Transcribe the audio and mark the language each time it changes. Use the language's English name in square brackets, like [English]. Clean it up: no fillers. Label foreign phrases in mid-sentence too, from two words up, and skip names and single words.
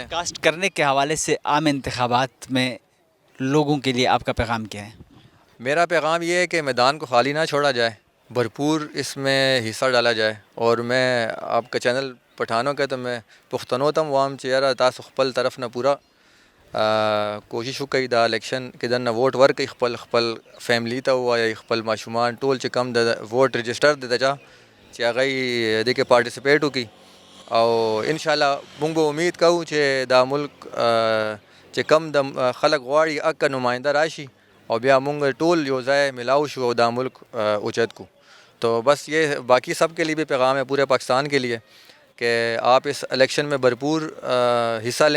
[Urdu] کاسٹ کرنے کے حوالے سے عام انتخابات میں لوگوں کے لیے آپ کا پیغام کیا ہے؟ میرا پیغام یہ ہے کہ میدان کو خالی نہ چھوڑا جائے، بھرپور اس میں حصہ ڈالا جائے. اور میں آپ کا چینل پٹھانوں کا تو میں [Pashto] پختنو تم وام چیرہ تا سخپل طرف نہ پورا کوشش وکړئ دا الیکشن کې دننه ووټ ورکړئ خپل فیملی ته ووایئ خپل ماشومان ټول چې کم د ووټ رجسټر دی د چا چې هغه یې دې کې پارټیسپیټ وکړي او انشاءالله موږ به امید کوو چې دا ملک چې کم د خلک غواړي اکه نمائنده راشي اور بیا موږ ټول یو ځای ملاو شو او دا ملک اوچت کو. [Urdu] تو بس یہ باقی سب کے لیے بھی پیغام ہے پورے پاکستان کے لیے کہ آپ اس الیکشن میں بھرپور حصہ لیں